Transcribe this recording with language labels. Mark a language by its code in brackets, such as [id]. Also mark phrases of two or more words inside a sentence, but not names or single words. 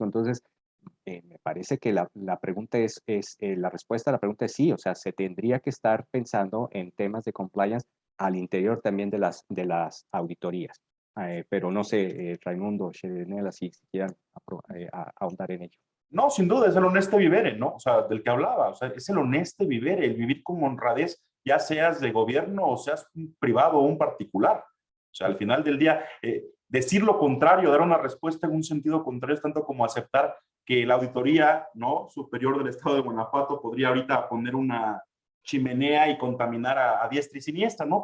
[es] Entonces, me parece que la pregunta la respuesta a la pregunta es sí, o sea, se tendría que estar pensando en temas de compliance al interior también de las auditorías. Pero no sé, Raimundo, Sherenela, si quieran ahondar en ello. No, sin duda, es el [la] honeste vivere, [es] ¿no? O sea, del que hablaba, o sea, es el [la] honeste vivere, [es] el vivir con honradez, ya seas de gobierno o seas un privado o un particular. O sea, al final del día, decir lo contrario, dar una respuesta en un sentido contrario, es tanto como aceptar que la auditoría, ¿no?, superior del estado de Guanajuato podría ahorita poner una chimenea y contaminar a diestra y siniestra, ¿no?